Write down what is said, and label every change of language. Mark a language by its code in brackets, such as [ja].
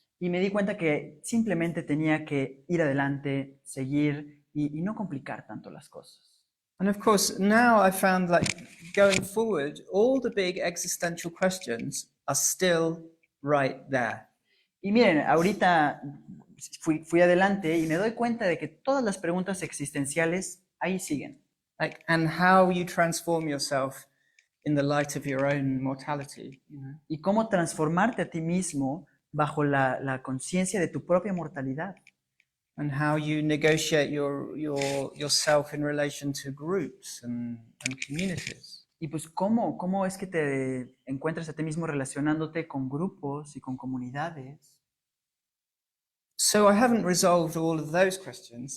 [es] Y me di cuenta que simplemente tenía que ir adelante, seguir y no complicar tanto las cosas. [en] And of course, now I found like going forward, all the big existential questions are still right there. [es] Y miren, ahorita fui adelante y me doy cuenta de que todas las preguntas existenciales ahí siguen. [en] Like, and how you transform yourself in the light of your own mortality. [es] Y cómo transformarte a ti mismo bajo la conciencia de tu propia mortalidad. [en] And how you negotiate yourself in relation to groups and communities. [es] Y pues cómo es que te encuentras a ti mismo relacionándote con grupos y con comunidades. [en] So I haven't resolved all of those questions.